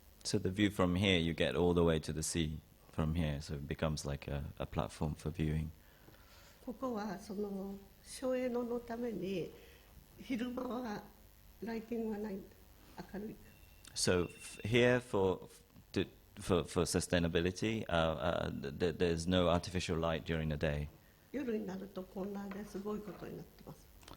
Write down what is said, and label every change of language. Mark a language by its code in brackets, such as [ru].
[en] So the view from here, you get all the way to the sea from here, so it becomes like a platform for viewing. [ja] ここは省エネのために昼間はライティングがない、明るい。 [en] So here for sustainability, there's no artificial light during the day, [ja] 夜になるとこんなですごいことになってます。